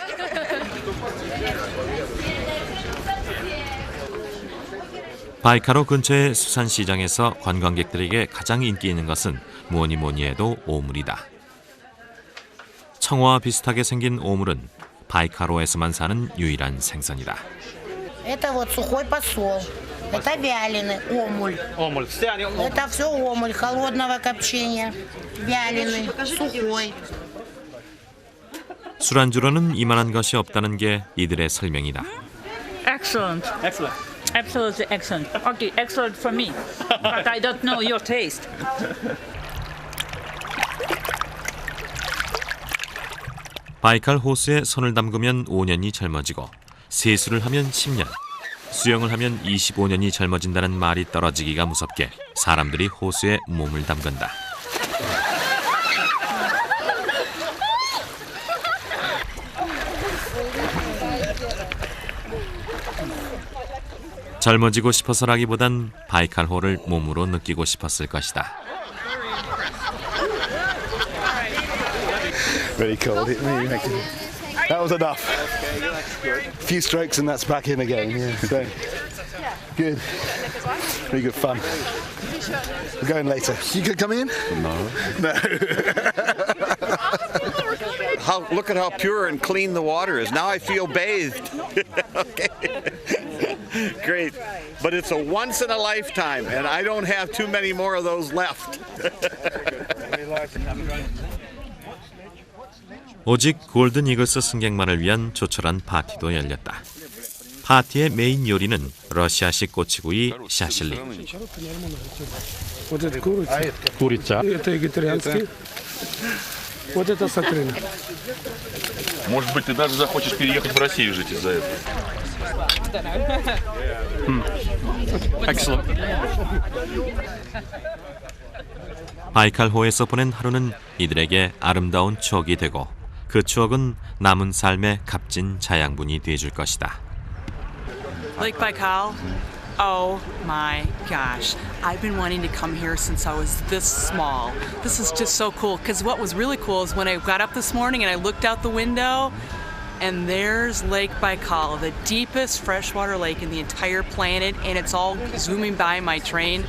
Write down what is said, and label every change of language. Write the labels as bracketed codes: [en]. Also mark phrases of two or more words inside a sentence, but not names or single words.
[ko] 바이칼호 근처의 수산시장에서 관광객들에게 가장 인기 있는 것은 뭐니 뭐니 해도 오물이다. 청어와 비슷하게 생긴 오물은 바이칼호에서만 사는 유일한 생선이다. [ru] Это вот сухой посол. Это вяленый омуль. Это все омуль холодного копчения. вяленый, сухой. [ko] 술안주로는 이만한 것이 없다는 게 이들의 설명이다. [en] Excellent. Excellent. Absolutely excellent. Okay, excellent for me. But I don't know your taste. [ko] 바이칼 호수에 손을 담그면 5년이 젊어지고 세수를 하면 10년, 수영을 하면 25년이 젊어진다는 말이 떨어지기가 무섭게 사람들이 호수에 몸을 담근다. 젊어지고 싶어서라기보단 바이칼호를 몸으로 느끼고 싶었을 것이다. [en] Very cold. That was enough. A few strokes and that's back in again. Yeah, so good. Very good fun. We're going later. You could come in? No. No. Look at how pure and clean the water is. Now I feel bathed. Okay. Great. But it's a once in a lifetime, and I don't have too many more of those left. [ko] 오직 골든 이글스 승객만을 위한 조촐한 파티도 열렸다. 파티의 메인 요리는 러시아식 꼬치구이 샤실리. [ru] Вот это курица. Курица. Это вегетарианский. Вот это сакрина. Может быть, ты даже захочешь переехать в Россию жить из-за этого. [en] Excellent. [ko] 바이칼호에서 보낸 하루는 이들에게 아름다운 추억이 되고 그 추억은 남은 삶의 값진 자양분이 돼줄 것이다. [en] Lake Baikal? Oh my gosh. I've been wanting to come here since I was this small. This is just so cool because what was really cool is when I got up this morning and I looked out the window and there's Lake Baikal, the deepest freshwater lake in the entire planet, and it's all zooming by my train.